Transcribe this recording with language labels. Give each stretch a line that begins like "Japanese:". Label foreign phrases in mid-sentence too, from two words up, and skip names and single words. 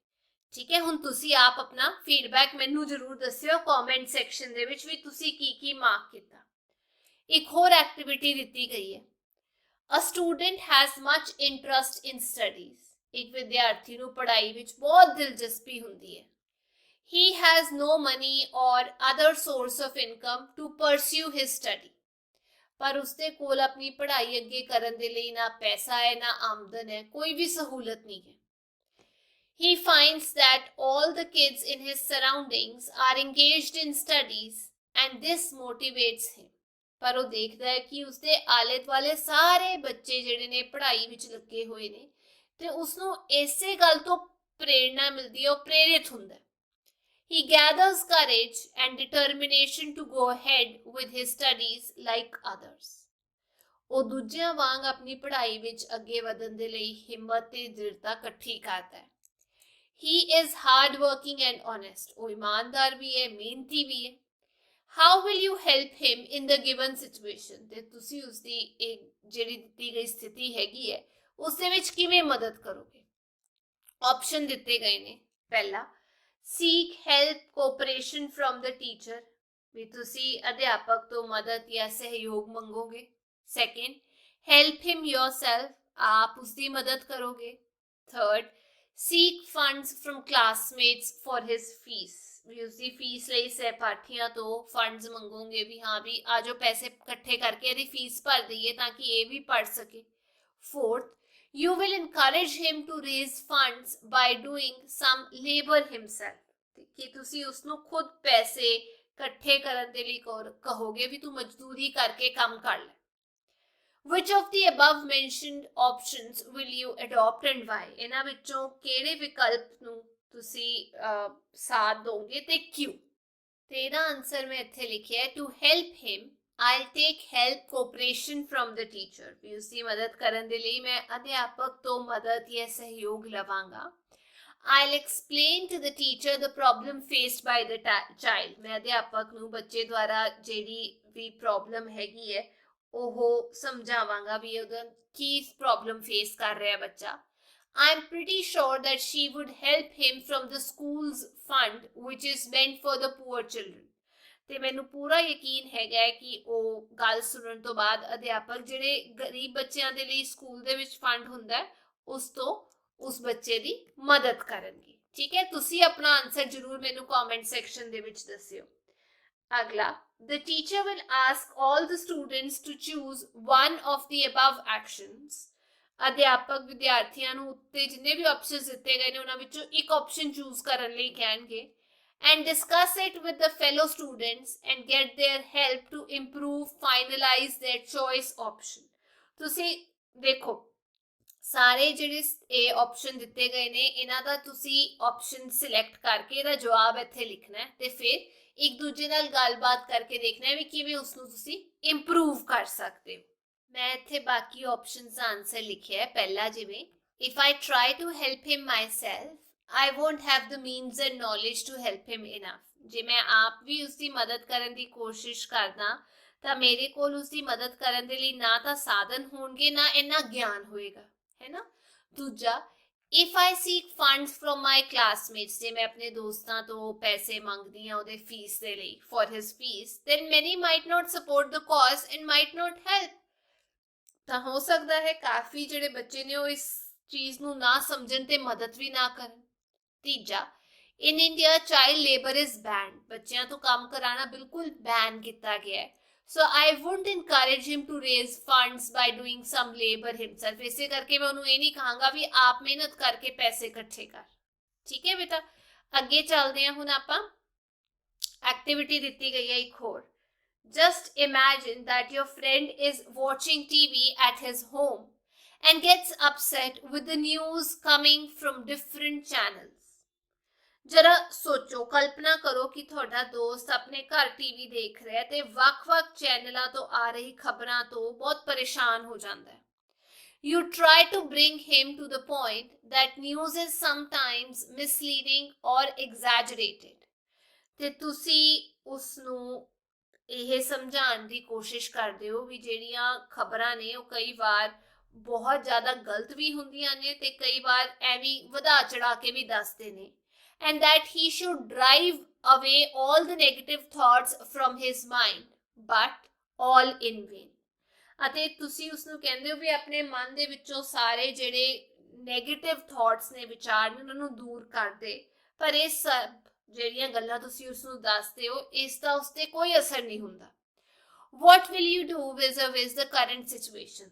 Punjabi: ਠੀਕ ਹੈ, ਹੁਣ ਤੁਸੀਂ ਆਪ ਆਪਣਾ ਫੀਡਬੈਕ ਮੈਨੂੰ ਜ਼ਰੂਰ ਦੱਸਿਓ
English: comment section
Punjabi: ਦੇ ਵਿੱਚ ਵੀ ਤੁਸੀਂ ਕੀ ਮਾਰਕ ਕੀਤਾ। ਇੱਕ ਹੋਰ ਐਕਟੀਵਿਟੀ ਦਿੱਤੀ ਗਈ ਹੈ,
English: a student has much interest in studies,
Punjabi: ਇੱਕ ਵਿਦਿਆਰਥੀ ਨੂੰ ਪੜ੍ਹਾਈ ਵਿੱਚ ਬਹੁਤ ਦਿਲਚਸਪੀ ਹੁੰਦੀ ਹੈ।
English: he has no money or other source of income to pursue his study,
Punjabi: ਪਰ ਉਸਦੇ ਕੋਲ ਆਪਣੀ ਪੜ੍ਹਾਈ ਅੱਗੇ ਕਰਨ ਦੇ ਲਈ ਨਾ ਪੈਸਾ ਹੈ ਨਾ ਆਮਦਨ ਹੈ, ਕੋਈ ਵੀ ਸਹੂਲਤ ਨਹੀਂ ਹੈ।
English: he finds that all the kids in his surroundings are engaged in studies and this motivates him,
Punjabi: ਪਰ ਉਹ ਦੇਖਦਾ ਹੈ ਕਿ ਉਸਦੇ ਆਲੇ ਦੁਆਲੇ ਸਾਰੇ ਬੱਚੇ ਜਿਹੜੇ ਨੇ ਪੜ੍ਹਾਈ ਵਿੱਚ ਲੱਗੇ ਹੋਏ ਨੇ ਤੇ ਉਸਨੂੰ ਇਸੇ ਗੱਲ ਤੋਂ ਪ੍ਰੇਰਣਾ ਮਿਲਦੀ ਹੈ, ਉਹ ਪ੍ਰੇਰਿਤ ਹੁੰਦਾ ਹੈ।
English: he gathers courage and determination to go ahead with his studies like others,
Punjabi: ਉਹ ਦੂਜਿਆਂ ਵਾਂਗ ਆਪਣੀ ਪੜ੍ਹਾਈ ਵਿੱਚ ਅੱਗੇ ਵਧਣ ਦੇ ਲਈ ਹਿੰਮਤ ਤੇ ਦ੍ਰਿੜਤਾ ਇਕੱਠੀ ਕਰਦਾ ਹੈ।
English: he is hard working and honest,
Punjabi: ਉਹ ਇਮਾਨਦਾਰ ਵੀ ਹੈ, ਮਿਹਨਤੀ ਵੀ ਹੈ।
English: how will you help him in the given situation,
Punjabi: ਤੇ ਤੁਸੀਂ ਉਸਦੀ ਇੱਕ ਜਿਹੜੀ ਦਿੱਤੀ ਗਈ ਸਥਿਤੀ ਹੈਗੀ ਹੈ ਉਸ ਦੇ ਵਿੱਚ ਕਿਵੇਂ ਮਦਦ ਕਰੋਗੇ? ਆਪਸ਼ਨ ਦਿੱਤੇ ਗਏ ਨੇ। ਪਹਿਲਾ,
English: seek help cooperation from the teacher,
Punjabi: ਵੀ ਤੁਸੀਂ ਅਧਿਆਪਕ ਤੋਂ ਮਦਦ ਜਾਂ ਸਹਿਯੋਗ ਮੰਗੋਗੇ। ਸੈਕੰਡ,
English: help him yourself,
Punjabi: ਆਪ ਉਸਦੀ ਮਦਦ ਕਰੋਗੇ। ਥਰਡ,
English: seek funds from classmates for his fees,
Punjabi: ਵੀ ਉਸਦੀ ਫੀਸ ਲਈ ਸਹਿਪਾਠੀਆਂ ਤੋਂ ਫੰਡਸ ਮੰਗੋਗੇ ਵੀ ਹਾਂ ਵੀ ਆ ਜੋ ਪੈਸੇ ਇਕੱਠੇ ਕਰਕੇ ਇਹਦੀ ਫੀਸ ਭਰ ਦਈਏ ਤਾਂ ਕਿ ਇਹ ਵੀ ਪੜ ਸਕੇ। ਫੋਰਥ,
English: you will encourage him to raise funds by doing some labor himself,
Punjabi: ਕਿ ਤੁਸੀਂ ਉਸਨੂੰ ਖੁਦ ਪੈਸੇ ਇਕੱਠੇ ਕਰਨ ਦੇ ਲਈ ਕਹੋਗੇ ਵੀ ਤੂੰ ਮਜ਼ਦੂਰੀ ਕਰਕੇ ਕੰਮ ਕਰ ਲੈ।
English: which of the above mentioned options will you adopt and why,
Punjabi: ਇਹਨਾਂ ਵਿੱਚੋਂ ਕਿਹੜੇ ਵਿਕਲਪ ਨੂੰ ਤੁਸੀਂ ਸਾਥ ਦੋਗੇ ਤੇ ਕਿਉਂ? ਤੇ ਇਹਦਾ ਆਨਸਰ ਮੈਂ ਇੱਥੇ ਲਿਖਿਆ ਹੈ,
English: to help him I'll take help cooperation from the teacher,
Punjabi: ਵੀ ਉਸਦੀ ਮਦਦ ਕਰਨ ਦੇ ਲਈ ਮੈਂ ਅਧਿਆਪਕ ਤੋਂ ਮਦਦ ਜਾਂ ਸਹਿਯੋਗ ਲਵਾਂਗਾ।
English: I'll explain to the teacher the problem faced by the child,
Punjabi: ਮੈਂ ਅਧਿਆਪਕ ਨੂੰ ਬੱਚੇ ਦੁਆਰਾ ਜਿਹੜੀ ਵੀ ਪ੍ਰੋਬਲਮ ਹੈਗੀ ਹੈ ਉਹ ਸਮਝਾਵਾਂਗਾ ਵੀ ਉਹਦਾ ਕੀ
English: problem face
Punjabi: ਕਰ ਰਿਹਾ ਬੱਚਾ।
English: I'm pretty sure that she would help him from the school's fund which is meant for the poor children,
Punjabi: ਤੇ ਮੈਨੂੰ ਪੂਰਾ ਯਕੀਨ ਹੈਗਾ ਹੈ ਕਿ ਉਹ ਗੱਲ ਸੁਣਨ ਤੋਂ ਬਾਅਦ ਅਧਿਆਪਕ ਜਿਹੜੇ ਗਰੀਬ ਬੱਚਿਆਂ ਦੇ ਲਈ ਸਕੂਲ ਦੇ ਵਿੱਚ ਫੰਡ ਹੁੰਦਾ ਹੈ ਉਸ ਤੋਂ ਉਸ ਬੱਚੇ ਦੀ ਮਦਦ ਕਰਨਗੇ। ਠੀਕ ਹੈ, ਤੁਸੀਂ ਆਪਣਾ ਆਨਸਰ ਜ਼ਰੂਰ ਮੈਨੂੰ
English: comment section
Punjabi: ਦੇ ਵਿੱਚ ਦੱਸਿਓ। ਅਗਲਾ,
English: the teacher will ask all the students to choose one of the above actions.
Punjabi: ਅਧਿਆਪਕ ਵਿਦਿਆਰਥੀਆਂ ਨੂੰ ਉੱਤੇ ਜਿੰਨੇ ਵੀ ਆਪਸ਼ਨਸ ਦਿੱਤੇ ਗਏ ਨੇ ਉਹਨਾਂ ਵਿੱਚੋਂ ਇੱਕ
English: option choose
Punjabi: ਕਰਨ ਲਈ ਕਹਿਣਗੇ
English: and discuss it with the fellow students and get their help to improve, finalize their choice option.
Punjabi: ਤੁਸੀਂ ਦੇਖੋ ਸਾਰੇ ਜਿਹੜੇ ਇਹ ਆਪਸ਼ਨ ਦਿੱਤੇ ਗਏ ਨੇ ਇਹਨਾਂ ਦਾ ਤੁਸੀਂ
English: option select
Punjabi: ਕਰਕੇ ਇਹਦਾ ਜਵਾਬ ਇੱਥੇ ਲਿਖਣਾ ਹੈ ਤੇ ਫਿਰ ਇੱਕ ਦੂਜੇ ਨਾਲ ਗੱਲਬਾਤ ਕਰਕੇ ਦੇਖਣਾ ਹੈ ਵੀ ਕਿਵੇਂ ਉਸ ਨੂੰ ਤੁਸੀਂ ਇੰਪਰੂਵ ਕਰ ਸਕਦੇ ਹੋ। ਮੈਂ ਇੱਥੇ ਬਾਕੀ ਆਪਸ਼ਨਸ ਦਾ ਆਨਸਰ ਲਿਖਿਆ ਹੈ। ਪਹਿਲਾ ਜਿਵੇਂ
English: if I try to help him myself I won't have the means and knowledge to help him enough.
Punjabi: ਜੇ ਮੈਂ ਆਪ ਵੀ ਉਸ ਦੀ ਮਦਦ ਕਰਨ ਦੀ ਕੋਸ਼ਿਸ਼ ਕਰਦਾ ਤਾਂ ਮੇਰੇ ਕੋਲ ਉਸ ਦੀ ਮਦਦ ਕਰਨ ਦੇ ਲਈ ਨਾ ਤਾਂ ਸਾਧਨ ਹੋਣਗੇ ਨਾ ਇੰਨਾ ਗਿਆਨ ਹੋਏਗਾ, ਹੈ ਨਾ।
English: ਦੂਜਾ if I seek funds from my classmates,
Punjabi: ਜੇ ਮੈਂ ਆਪਣੇ ਦੋਸਤਾਂ ਤੋਂ ਪੈਸੇ ਮੰਗਦੀ ਹਾਂ ਉਹਦੇ ਫੀਸ ਦੇ ਲਈ
English: for his fees, then many might not support the cause and might not help.
Punjabi: ਤਾਂ ਹੋ ਸਕਦਾ ਹੈ ਕਾਫੀ ਜਿਹੜੇ ਬੱਚੇ ਨੇ ਉਹ ਇਸ ਚੀਜ਼ ਨੂੰ ਨਾ ਸਮਝਣ ਤੇ ਮਦਦ ਵੀ ਨਾ ਕਰਨ।
English: ਤੀਜਾ in India child labor is banned,
Punjabi: ਬੱਚਿਆਂ ਤੋਂ ਕੰਮ ਕਰਾਉਣਾ ਬਿਲਕੁਲ ਬੈਨ ਕੀਤਾ ਗਿਆ ਹੈ।
English: So I wouldn't encourage him to raise funds by doing some labor himself.
Punjabi: ਇਸੇ ਕਰਕੇ ਮੈਂ ਉਹਨੂੰ ਇਹ ਨਹੀਂ ਕਹਾਂਗਾ ਵੀ ਆਪ ਮਿਹਨਤ ਕਰਕੇ ਪੈਸੇ ਇਕੱਠੇ ਕਰ। ਠੀਕ ਹੈ ਬੇਟਾ, ਅੱਗੇ ਚੱਲਦੇ ਹਾਂ। ਹੁਣ ਆਪਾਂ ਐਕਟੀਵਿਟੀ ਦਿੱਤੀ ਗਈ ਹੈ ਇੱਕ ਹੋਰ।
English: Just imagine that your friend is watching TV at his home and gets upset with the news coming from different channels.
Hindi: जरा सोचो, कल्पना करो कि
Punjabi: ਤੁਹਾਡਾ ਦੋਸਤ ਆਪਣੇ ਘਰ ਟੀਵੀ ਦੇਖ ਰਿਹਾ ਹੈ ਤੇ ਵੱਖ-ਵੱਖ ਚੈਨਲਾਂ ਤੋਂ ਆ ਰਹੀ ਖਬਰਾਂ ਤੋਂ ਬਹੁਤ ਪਰੇਸ਼ਾਨ ਹੋ ਜਾਂਦਾ ਹੈ।
English: You try to bring him to the point that news is sometimes misleading or exaggerated.
Punjabi: ਤੇ ਤੁਸੀਂ ਉਸ ਨੂੰ ਇਹ ਸਮਝਾਉਣ ਦੀ ਕੋਸ਼ਿਸ਼ ਕਰਦੇ ਹੋ ਵੀ ਜਿਹੜੀਆਂ ਖਬਰਾਂ ਨੇ ਉਹ ਕਈ ਵਾਰ ਬਹੁਤ ਜ਼ਿਆਦਾ ਗਲਤ ਵੀ ਹੁੰਦੀਆਂ ਨੇ ਤੇ ਕਈ ਵਾਰ ਐਵੇਂ ਵਧਾ ਚੜਾ ਕੇ ਵੀ ਦੱਸਦੇ ਨੇ
English: and that he should drive away all the negative thoughts from his mind, but all in vain.
Punjabi: ਅਤੇ ਤੁਸੀਂ ਉਸ ਨੂੰ ਕਹਿੰਦੇ ਹੋ ਵੀ ਆਪਣੇ ਮਨ ਦੇ ਵਿੱਚੋਂ ਸਾਰੇ ਜਿਹੜੇ
English: negative thoughts
Punjabi: ਨੇ, ਵਿਚਾਰ ਨੇ, ਉਹਨਾਂ ਨੂੰ ਦੂਰ ਕਰ ਦੇ, ਪਰ ਇਹ ਸਭ ਜਿਹੜੀਆਂ ਗੱਲਾਂ ਤੁਸੀਂ ਉਸ ਨੂੰ ਦੱਸਦੇ ਹੋ ਇਸ ਦਾ ਉਸ ਤੇ ਕੋਈ ਅਸਰ ਨਹੀਂ ਹੁੰਦਾ।
English: What will you do vis-a-vis the current situation?